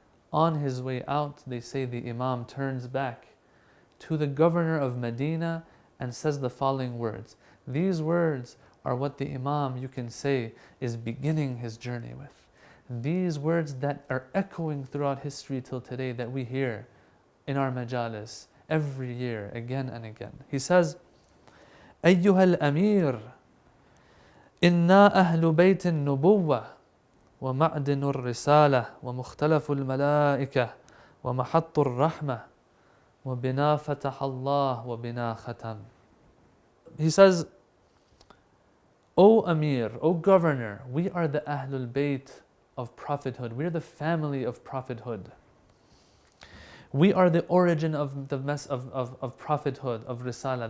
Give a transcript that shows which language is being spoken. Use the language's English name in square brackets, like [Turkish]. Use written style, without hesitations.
[English] On his way out, they say the Imam turns back to the governor of Medina and says the following words. These words are what the Imam, you can say, is beginning his journey with. These words that are echoing throughout history till today that we hear in our majalis every year, again and again. He says, [Arabic] أيها الأمير إنا أهل بيت النبوة ومعدن الرسالة ومختلف الملائكة ومحط الرحمة وَبِنَا فَتَحَ اللَّهُ وَبِنَا خَتَمْ. [English] He says, O Amir, O Governor, we are the Ahlul Bayt of prophethood. We are the family of prophethood. We are the origin of the of prophethood, of Risala.